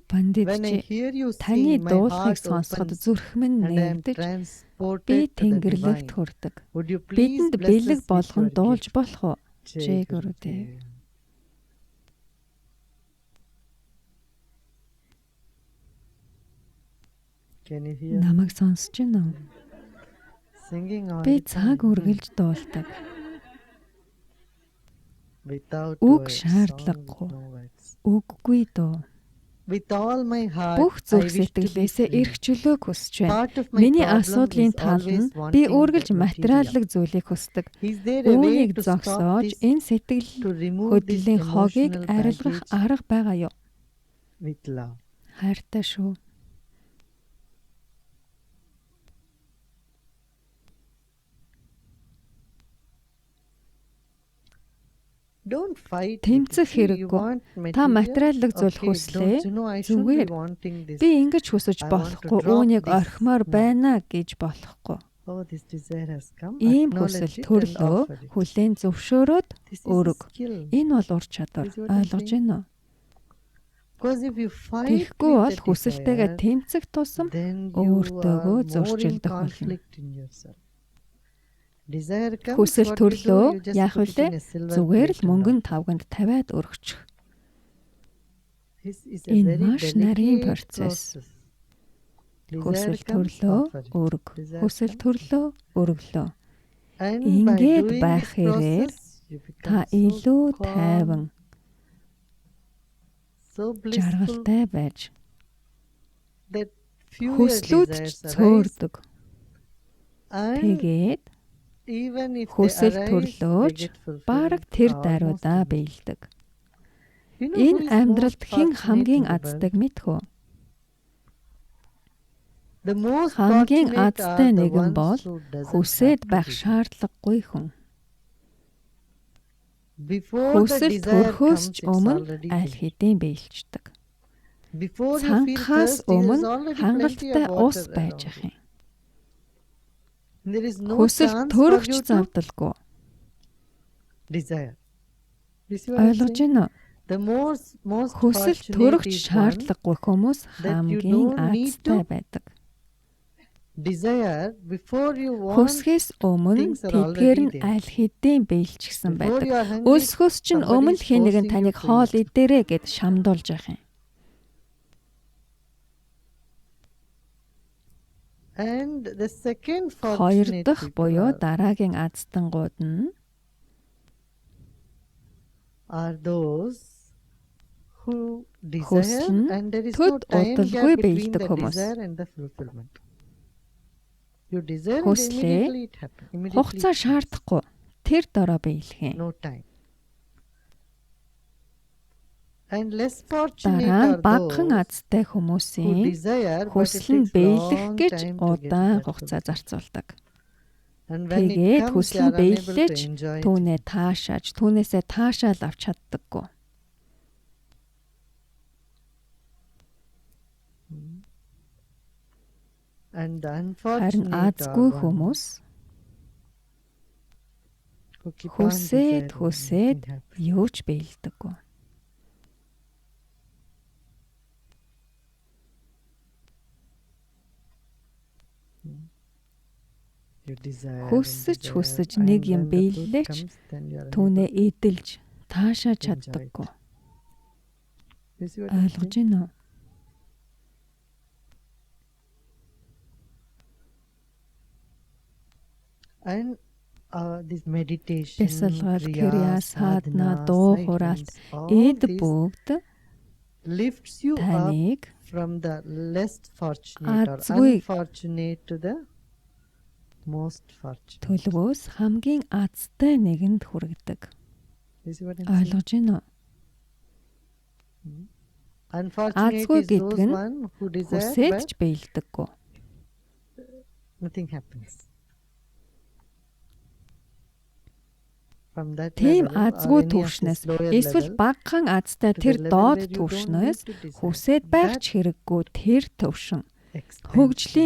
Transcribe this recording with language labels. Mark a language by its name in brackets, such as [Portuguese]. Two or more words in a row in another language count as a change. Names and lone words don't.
[Mongolian] Хайрт Пандит [English] when I [Mongolian] чи [English] hear you [Mongolian] таны [English] sing, my [Mongolian] дуулахыг [English] heart [Mongolian] сонсоход [English] opens [Mongolian] зүрх минь [English] and I am [Mongolian] нээгдэж би [English] transported to the [Mongolian] тэнгэрлэгт [English] divine. [Mongolian] хүрдэг. [English] Would you please [Mongolian] Бидэнд [English] bless [Mongolian] бэлэг [English] us with [Mongolian] болгон [English] your [Mongolian] дуулж [English] gift? [Mongolian] болох уу? [Hindi] Jai Jai Gurudev. Gurudev. [English] Can you hear me? [Mongolian] Намайг сонсож байна уу? [English] Singing all [Mongolian] Би [English] the [Mongolian] цаг [English] time. [Mongolian] үргэлж дуулдаг. [English] Without [Mongolian] Үг [English] words, [Mongolian] шаардлагагүй. [English] song with no words. [Mongolian] Үггүй дөө. [English] With all my heart, [Mongolian] Бүх [English] I [Mongolian] зүрх [English] wish to be [Mongolian] сэтгэлээсээ [English] free. [Mongolian] эрх чөлөөг хүсэж байна. [English] Part of my [Mongolian] Миний [English] problem [Mongolian] асуудлын [English] is [Mongolian] тал [English] always [Mongolian] нь би [English] wanting [Mongolian] үргэлж [English] the material. [Mongolian] материаллык зүйлийг хүсдэг. [English] Is there a way [Mongolian] Үүнийг [English] to stop [Mongolian] зогсоож [English] this, [Mongolian] энэ сэтгэл [English] to remove this [Mongolian] хөдлийн хогийг [English] emotional [Mongolian] арилгах [English] baggage [Mongolian] арга байгаа юу? [English] with love? [Mongolian] Хайртай шүү. [English] Don't fight. [Mongolian] Тэмцэх [English] with it. See, you [Mongolian] хэрэггүй. [English] want [Mongolian] Та [English] material? [Mongolian] материаллык зүйл [English] Okay, [Mongolian] хүслээ. [English] don't you know I shouldn't be [Mongolian] Зүгээр [English] wanting this. [Mongolian] би ингэж хүсэж [English] I want to [Mongolian] болохгүй. [English] drop [Mongolian] Үүнийг [English] this. [Mongolian] орхимоор [English] No. [Mongolian] байна гэж болохгүй. [English] Oh, this desire has come. [Mongolian] Ийм [English] Acknowledge [Mongolian] хүсэл [English] it and [Mongolian] төрлөө [English] offer it. [Mongolian] хүлээн зөвшөөрөөд [English] This is a [Mongolian] өрөг. [English] skill. [Mongolian] Энэ бол ур чадвар. [English] Is what I'm [Mongolian] Ойлгож [English] saying? [Mongolian] байна уу? [English] Because if you fight [Mongolian] Тэгэхгүй бол [English] with the [Mongolian] хүсэлтэйгээ [English] desire, [Mongolian] тэмцэх тусам [English] then you [Mongolian] өөртөөгөө [English] are more in [Mongolian] зөрчилдөх болно. [English] conflict in yourself. Desire comes, [Mongolian] Хүсэл [English] what you do, [Mongolian] төрлөө [English] you just [Mongolian] яах [English] put it [Mongolian] вүлээ? [English] in a silver [Mongolian] Зүгээр л [English] plate and [Mongolian] мөнгөн [English] offer. [Mongolian] тавганд тавиад өргөчих. [English] This is a [Mongolian] Энэ [English] very [Mongolian] маш нарийн [English] delicate [Mongolian] процесс. [English] process. Desire [Mongolian] Хүсэл [English] comes, [Mongolian] төрлөө [English] offer it. [Mongolian] өрг. [English] Desire [Mongolian] Хүсэл [English] comes. [Mongolian] төрлөө өргөлөө. [English] And by [Mongolian] Ингээд [English] doing [Mongolian] байх [English] this [Mongolian] хэрээр [English] process, you [Mongolian] та [English] become so [Mongolian] илүү [English] calm, [Mongolian] тайван, [English] so blissful [Mongolian] жаргалтай байж [English] that fewer [Mongolian] хүслүүд [English] desires arise. [Mongolian] цөөрдөг. [English] And [Mongolian] Тэгээд [English] even if they [Mongolian] хүсэл [English] arise, [Mongolian] төрлөөч [English] they get fulfilled [Mongolian] бараг тэр [English] almost [Mongolian] даруйдаа [English] immediately. [Mongolian] биелдэг. [English] You know who [Mongolian] Энэ [English] is [Mongolian] амьдралд [English] most [Mongolian] хэн [English] fortunate [Mongolian] хамгийн [English] in the [Mongolian] азтай [English] world? [Mongolian] мэдхүү? [English] The most [Mongolian] Хамгийн [English] fortunate [Mongolian] азтай [English] are the [Mongolian] нэгэн бол [English] ones who doesn't [Mongolian] хүсээд [English] have to [Mongolian] байх [English] desire. [Mongolian] шаардлагагүй хүн. [English] Before the [Mongolian] Хүсэл [English] desire [Mongolian] төрөхөөс [English] comes, [Mongolian] ч [English] it's [Mongolian] өмнө [English] already [Mongolian] аль [English] there. [Mongolian] хэдийн биелждэг. [English] Before you feel [Mongolian] Цанхаас [English] thirsty, there's [Mongolian] өмнө [English] already plenty [Mongolian] хангалттай [English] of [Mongolian] ус [English] water [Mongolian] байж [English] around [Mongolian] ах [English] you. [Mongolian] юм. [English] There is no [Mongolian] Хүсэл [English] chance for [Mongolian] төрөхч [English] you to [Mongolian] завдалгүй. [English] desire. You see what I'm [Mongolian] Ойлгож [English] saying? [Mongolian] байна уу? [English] The most [Mongolian] Хүсэл [English] fortunate [Mongolian] төрөхч [English] is one [Mongolian] шаардлагагүй хүмүүс [English] that you [Mongolian] хамгийн [English] don't need [Mongolian] азтай [English] to [Mongolian] байдаг. [English] desire before you want. [Mongolian] Хүсхээс өмнө [English] things are [Mongolian] тэдгээр нь [English] already there. [Mongolian] аль хэдийн биелчихсэн [English] Before [Mongolian] байдаг. [English] you are hungry, [Mongolian] Өлсгөөс чинь [English] somebody [Mongolian] өмнө [English] is [Mongolian] хэн нэгэн [English] forcing [Mongolian] таныг [English] you to [Mongolian] хоол [English] eat. [Mongolian] идээрэй гэд шамдуулж явах юм. [English] And the second [Mongolian] Хоёр [English] fortunate [Mongolian] дахь [English] people [Mongolian] буюу дараагийн аздангууд нь [English] are those who [Mongolian] Хүсэл [English] desire [Mongolian] нь [English] and there is no [Mongolian] төд [English] time [Mongolian] удалгүй [English] gap between [Mongolian] биелдэг [English] the [Mongolian] хүмүүс. [English] desire and the fulfillment. You desire and [Mongolian] Хүслээ [English] immediately it happens. Immediately [Mongolian] хугацаа [English] it happens. [Mongolian] шаардахгүй. Тэр дороо биелэх юм. [English] No time. And less fortunate [Mongolian] Дараа [English] are [Mongolian] нь багахан [English] those [Mongolian] азтай [English] who [Mongolian] хүмүүсийн [English] desire but it [Mongolian] хүсэл нь [English] takes [Mongolian] биелэх [English] long [Mongolian] гэж [English] time to get [Mongolian] удаан [English] that [Mongolian] хугацаа [English] fulfillment. [Mongolian] зарцуулдаг. [English] And when it [Mongolian] Тэгээд [English] comes, they [Mongolian] хүсэл [English] are [Mongolian] нь [English] unable to [Mongolian] биеллээч [English] enjoy it. [Mongolian] түүнээ таашааж, түүнээсээ таашаал авч чаддаггүй. [English] And the [Mongolian] Харин [English] unfortunate [Mongolian] азгүй [English] are [Mongolian] хүмүүс [English] who keep on [Mongolian] хүсээд [English] desiring [Mongolian] хүсээд [English] and have. [Mongolian] юу ч биелдэггүй. [English] You desire and [Mongolian] Хүсэж [English] desire, [Mongolian] хүсэж [English] and [Mongolian] нэг юм [English] when the truth [Mongolian] биеллээч [English] comes, then you are [Mongolian] түүнээ [English] unable [Mongolian] эдэлж таашааж [English] to enjoy it. [Mongolian] чаддаггүй. [English] You see what I'm [Mongolian] Ойлгож [English] saying? [Mongolian] байна уу? [English] And this meditation, [Mongolian] Бясалгал, [English] kriya, [Mongolian] крия, садна, [English] sadhana, [Mongolian] дуу хураалт, [English] silence, all [Mongolian] эд [English] this [Mongolian] бүгд [English] lifts you up [Mongolian] таныг [English] from the less fortunate or [Mongolian] Азгүй [English] unfortunate to the most fortunate. [Mongolian] төлөвөөс хамгийн азтай нэгэнд хүргэдэг. [English] You see what I'm saying? [Mongolian] Ойлгож байна уу? [English] Unfortunate [Mongolian] Азгүй [English] is those [Mongolian] гэдэг нь [English] one who desire [Mongolian] хүсээд [English] but [Mongolian] ч биелдэггүй. [English] nothing happens. From that [Mongolian] Тийм [English] level or [Mongolian] азгүй [English] any of this [Mongolian] түвшнээс [English] lower [Mongolian] эсвэл [English] level [Mongolian] багахан азтай [English] to the [Mongolian] тэр [English] level [Mongolian] доод [English] where you don't [Mongolian] түвшнээс [English] need to desire. [Mongolian] хүсээд байх [English] That [Mongolian] ч хэрэггүй тэр түвшин [English] expansion, [Mongolian] хөгжлийн тэр